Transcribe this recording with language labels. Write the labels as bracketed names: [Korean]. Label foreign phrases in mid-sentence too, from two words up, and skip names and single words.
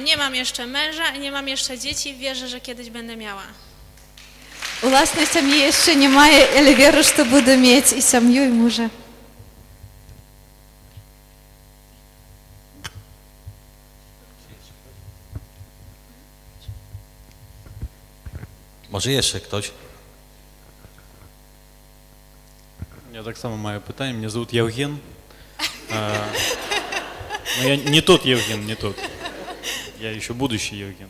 [Polish] Nie mam jeszcze męża i nie mam jeszcze dzieci. Wierzę, że kiedyś będę miała. [Ukrainian] Власної сім'ї ще немає, але вірю, що буду мати і сім'ю, і мужа. [Polish] Może jeszcze ktoś? [Ukrainian] Я так само маю питання. [Russian] Меня зовут Евген. Но я не тот Евген, не тот. Я еще будущий Евген.